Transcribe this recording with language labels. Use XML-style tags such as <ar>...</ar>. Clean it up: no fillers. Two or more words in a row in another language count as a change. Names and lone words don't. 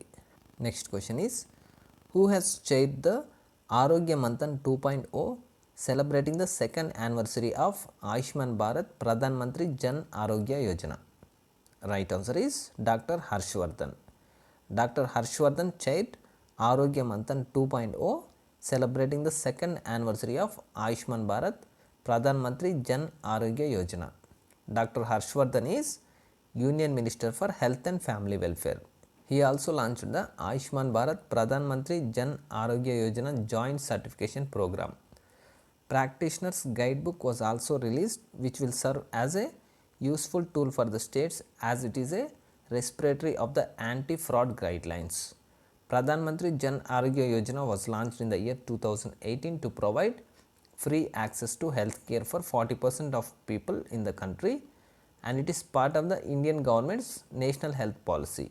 <en>Next question is, who has chaired the Arogya Manthan 2.0 celebrating the second anniversary of Ayushman Bharat Pradhan Mantri Jan Arogya Yojana? Right answer is Dr. Harshwathan. Dr. Harshwathan chaired Arogya Manthan 2.0 celebrating the second anniversary of Ayushman Bharat Pradhan Mantri Jan Arogya Yojana. Dr. Harshwathan is Union Minister for Health and Family Welfare. He also launched the Ayushman Bharat Pradhan Mantri Jan Arogya Yojana Joint Certification Program. Practitioner's Guidebook was also released, which will serve as a useful tool for the states as it is a respiratory of the anti-fraud guidelines. Pradhan Mantri Jan Arogya Yojana was launched in the year 2018 to provide free access to health care for 40% of people in the country, and it is part of the Indian government's national health policy.</en>